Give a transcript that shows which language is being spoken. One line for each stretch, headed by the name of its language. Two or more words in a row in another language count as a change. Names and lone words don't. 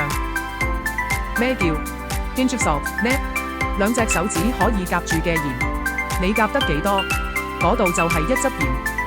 Cantonese: 咩叫
English: pinch of salt
Cantonese: 呢？兩隻手指可以夾住嘅鹽，你夾得幾多，嗰度就係1執鹽。